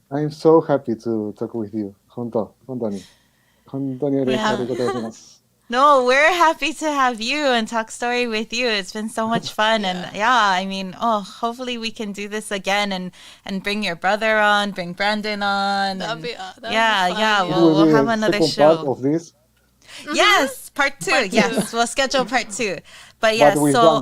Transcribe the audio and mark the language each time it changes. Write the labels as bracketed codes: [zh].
[en] I'm so happy to talk with you. [ja] 本当にありがとうございます。 [en] No, we're happy to have you and talk story with you. It's been so much fun. And hopefully we can do this again and bring your brother on, bring Brandon on. That'd be fun. We'll have another show. Part of this? Yes, part two. Yes, we'll schedule part 2. But yes, so